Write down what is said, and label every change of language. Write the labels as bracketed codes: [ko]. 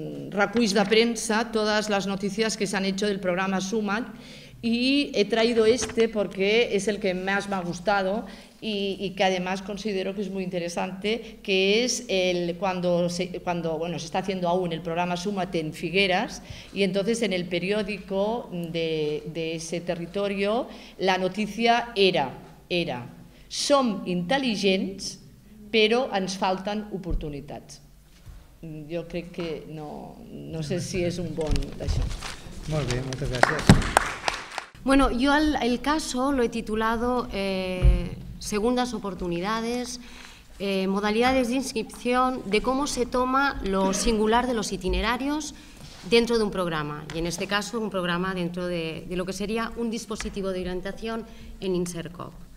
[ca] reculls de [es] prensa, todas las noticias que se han hecho del programa SUMAT, y he traído este porque es el que más me ha gustado y que además considero que es muy interesante, que es cuando se está haciendo aún el programa SUMAT en Figueras, y entonces en el periódico de ese territorio la noticia era [ca] «Som intel·ligents, però ens falten oportunitats». Jo crec que no sé si és un bon d'això. Molt bé, moltes gràcies. [es] Bueno, yo el caso lo he titulado Segundas oportunidades, modalidades de inscripción, de cómo se toma lo singular de los itinerarios dentro de un programa, y en este caso un programa dentro de lo que sería un dispositivo de orientación en INSERCOP.